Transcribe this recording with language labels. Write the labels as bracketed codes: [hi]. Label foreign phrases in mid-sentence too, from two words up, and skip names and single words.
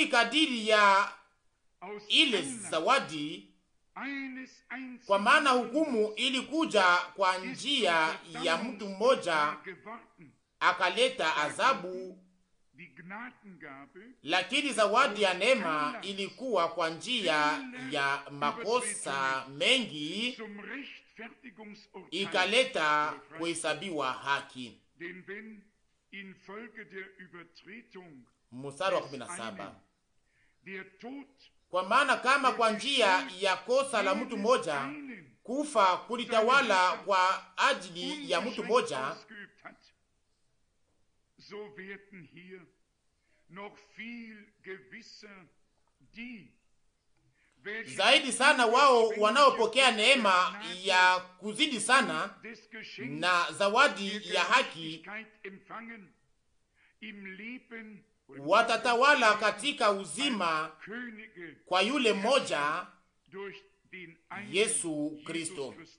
[sw] kadiri ya ile zawadi, kwa maana hukumu ilikuja kwa njia ya mtu mmoja, akaleta adhabu lakini zawadi ya neema ilikuwa kwa njia ya makosa mengi, ikaleta kuhesabiwa haki. Mstari wa 17, kwa maana kama kwa njia ya kosa la mtu mmoja kufa kulitawala kwa ajili ya mtu mmoja, [de] so werden hier noch viel gewisser die [sw] zaidi sana wao wanaopokea neema ya kuzidi sana na zawadi ya haki watatawala katika uzima kwa yule mmoja, Yesu Kristo.